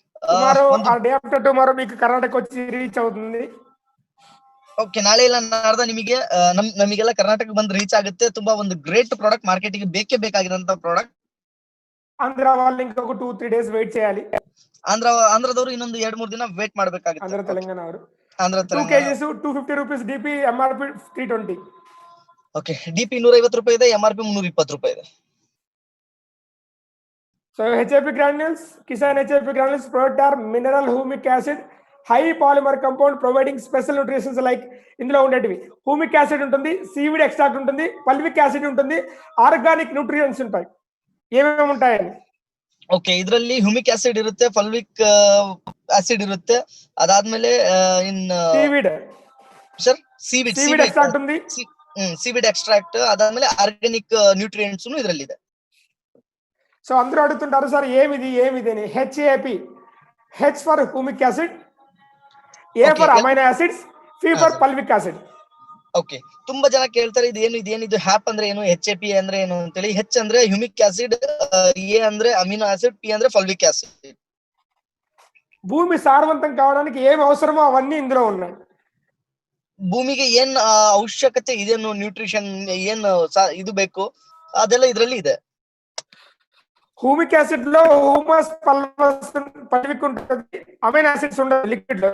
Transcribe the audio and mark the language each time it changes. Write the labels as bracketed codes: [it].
[te] Tomorrow or day after tomorrow మీకు కర్ణాటక వచ్చి reach అవుతుంది. [kn] ಓಕೆ, ನಾಳೆ ಇಲ್ಲ ನಾಡ್ದ ನಿಮಗೆ ನಮಗೆಲ್ಲ ಕರ್ನಾಟಕ ಬಂದು ರೀಚ್ ಆಗುತ್ತೆ. ತುಂಬಾ ಒಂದು ಗ್ರೇಟ್ ಪ್ರಾಡಕ್ಟ್, ಮಾರ್ಕೆಟಿಗೆ ಬೇಕೇ ಬೇಕಾಗಿರೋಂತ ಪ್ರಾಡಕ್ಟ್. [te] ಆಂಧ್ರ వాళ్ళు ఇంకొక 2-3 డేస్ వెయిట్ చేయాలి. [kn] ಆಂಧ್ರದವರು ಇನ್ನೊಂದು 2-3 ದಿನ ವೇಟ್ ಮಾಡಬೇಕಾಗುತ್ತೆ. ಆಂಧ್ರ ತೆಲಂಗಾಣ ಅವರು Andhra [en] 2 kgs 250 rupees DP MRP 320. [kn] Okay, DP 150 ರೂಪಾಯಿ ಇದೆ, MRP 320 ರೂಪಾಯಿ ಇದೆ. [en] So HAP granules, Kisan HAP granules product are mineral humic acid, high polymer compound providing special nutrients like [te] ఇందులో ఉండేటివి హ్యూమిక్ యాసిడ్ ఉంటుంది, సీవీడ్ ఎక్స్ట్రాక్ట్ ఉంటుంది, పల్విక్ యాసిడ్ ఉంటుంది, organic nutrients ఉంటాయి. ఏమేమి ఉంటాయని [kn] ಓಕೆ, ಇದರಲ್ಲಿ ಹ್ಯೂಮಿಕ್ ಆಸಿಡ್ ಇರುತ್ತೆ, ಫಲ್ವಿಕ್ ಆಸಿಡ್ ಇರುತ್ತೆ, ಅದಾದ್ಮೇಲೆ ಸೀವೀಡ್ ಸರ್ ಸೀವೀಡ್ [te] ಎಕ್ಸ್ಟ್ರಾಕ್ಟ್ ఉంది, [kn] ಸೀವೀಡ್ ಎಕ್ಸ್ಟ್ರಾಕ್ಟ್, ಅದಾದ್ಮೇಲೆ ಆರ್ಗಾನಿಕ್ ನ್ಯೂಟ್ರಿಯೆಂಟ್ಸ್ ಇದರಲ್ಲಿದೆ. [te] సో అందరూ అడుగుతుంటారు సార్ ఏమిది అని. HAP, H for humic acid, ఏ for amino acids, P fur ಪಲ್ವಿಕ್ acid. [kn] Okay, ತುಂಬಾ ಜನ ಕೇಳ್ತಾರೆ ಇದೇನಿದು ಹ್ಯಾಪ್ ಅಂದ್ರೆ ಏನು, HAP ಅಂದ್ರೆ ಏನು ಅಂತೇಳಿ. ಹೆಚ್ ಅಂದ್ರೆ ಹ್ಯೂಮಿಕ್ ಆಸಿಡ್, ಎ ಅಂದ್ರೆ ಅಮಿನೋ ಆಸಿಡ್, ಪಿ ಅಂದ್ರೆ ಫಲ್ವಿಕ್ ಆಸಿಡ್. [te] భూమి సారవంతం కావడానికి ఏమి అవసరమో అవన్నీ ఇందులో ఉన్నాయి. [kn] ಭೂಮಿಗೆ ಏನ್ ಅವಶ್ಯಕತೆ ಇದೇನು, ನ್ಯೂಟ್ರಿಷನ್ ಏನ್ ಇದು ಬೇಕು, ಅದೆಲ್ಲ ಇದರಲ್ಲಿ ಇದೆ. [te] హ్యూమిక్ యాసిడ్ లో హ్యూమస్ పల్విక్ ఉంటుంది, అమైనో యాసిడ్స్ ఉండదు లిక్విడ్ లో.